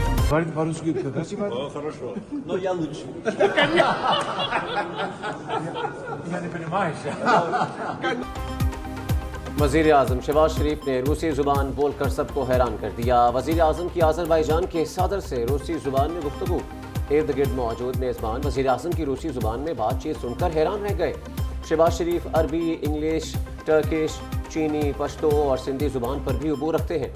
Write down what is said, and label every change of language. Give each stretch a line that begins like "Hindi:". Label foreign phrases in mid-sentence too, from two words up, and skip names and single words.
Russian: Говорит по-русски красиво? Хорошо, но я лучше. Я не понимаю.
Urdu: وزیر اعظم شہباز شریف نے روسی زبان بول کر سب کو حیران کر دیا. وزیر اعظم کی آذربائیجان کے صدر سے روسی زبان میں گفتگو. ارد گرد موجود میزبان وزیر اعظم کی روسی زبان میں بات چیت سن کر حیران رہ گئے. شہباز شریف عربی، انگلش، ٹرکش، چینی، پشتو اور سندھی زبان پر بھی عبور رکھتے ہیں.